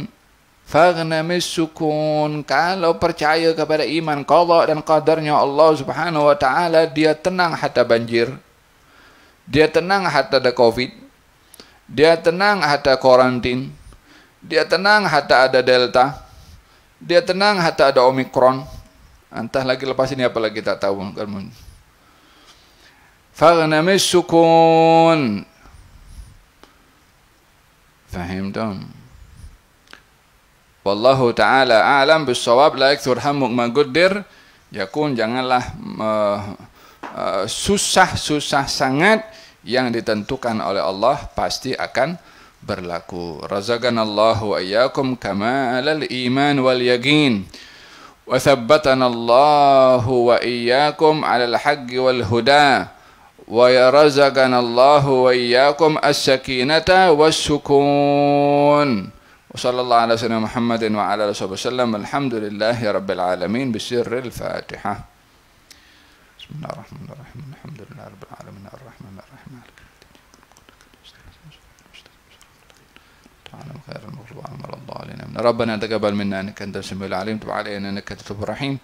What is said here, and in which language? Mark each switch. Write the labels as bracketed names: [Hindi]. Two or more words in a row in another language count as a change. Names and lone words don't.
[Arabic] فغنى من السكون, [Malay] kalau percaya kepada iman qadha dan qadarnya Allah [Arabic] سبحانه وتعالى, [Malay] dia tenang hatta banjir, dia tenang hatta ada covid, dia tenang hatta karantin, dia tenang hatta ada delta, dia tenang hatta ada Omikron. Entah lagi lepas ini apa lagi tak tahu. [Arabic] فغنى من السكون. [Malay] Faham tak? [Arabic] والله تعالى أعلم بالصواب. لا يكثر همك ما قدر يكون. [Malay] Janganlah susah-susah sangat, yang ditentukan oleh Allah pasti akan berlaku. [Arabic] رزقنا الله وإياكم كمال الإيمان واليقين. وثبتنا الله وإياكم على الحق والهدى. ورزقنا الله وإياكم السكينة والسكون. وصلى الله على سيدنا محمد وعلى آله وسلم. الحمد لله رب العالمين بسر الفاتحة. بسم الله الرحمن الرحيم. الحمد لله رب العالمين الرحمن الرحيم. خير المغضوب عليهم ولا الضالين. ربنا تقبل منا انك انت السميع العليم تب علينا انك انت التواب الرحيم.